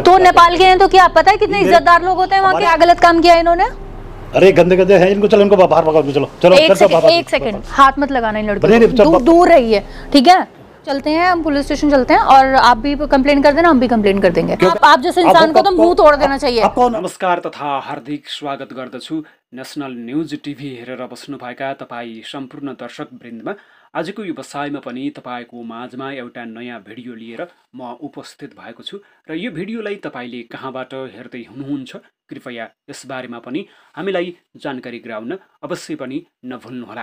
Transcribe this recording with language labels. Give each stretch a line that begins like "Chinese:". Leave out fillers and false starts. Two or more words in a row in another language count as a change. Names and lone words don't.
Hindi: तो नेपाल के हैं तो क्या पता है कितने इज्जतदार लोग होते हैं वहाँ के? क्या गलत काम किया इन्होंने? अरे गंदे हैं इनको, चलो इनको बाहर भगाओ, चलो एक सेकंड हाथ मत लगाना इन लड़कियों, दूर रहिए, ठीक है? चलते हैं हम पुलिस स्टेशन चलते हैं, और आप भी कंप्लेन कर देना, हम भी कंप्लेन कर देंगे। आप जैसे इंसान को तो मुंह तोड़ देना चाहिए।
Nepali: नमस्कार तथा हार्दिक स्वागत गर्दछु नेशनल न्यूज टिभी हेरेर बस्नुभएका तपाईँ सम्पूर्ण दर्शक वृन्दमा आजको व्यवसायमा पनि तपाईको माझमा एउटा नयाँ भिडियो लिएर म उपस्थित भएको छु र यो भिडियोलाई तपाईले कहाँबाट हेर्दै हुनुहुन्छ कृपया यसबारेमा पनि हामीलाई जानकारी गराउन अवश्य पनि नभुल्नुहोला।